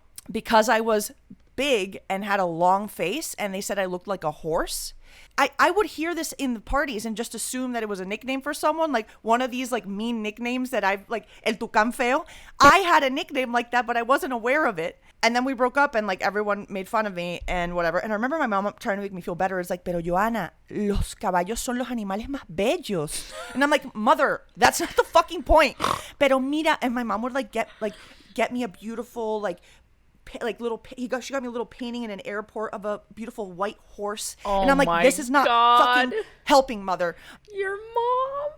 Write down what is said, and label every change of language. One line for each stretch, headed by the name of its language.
English: Because I was big and had a long face, and they said I looked like a horse. I would hear this in the parties and just assume that it was a nickname for someone, like one of these like mean nicknames that I've like El Tucán Feo. I had a nickname like that, but I wasn't aware of it. And then we broke up and like everyone made fun of me and whatever. And I remember my mom trying to make me feel better. It's like,
Spanish: pero Joanna, los caballos son los animales más bellos.
English: And I'm like, mother, that's not the fucking point.
Spanish: Pero mira,
English: and my mom would get me a beautiful she got me a little painting in an airport of a beautiful white horse. Oh, and I'm like, this is not fucking helping, mother. Your mom.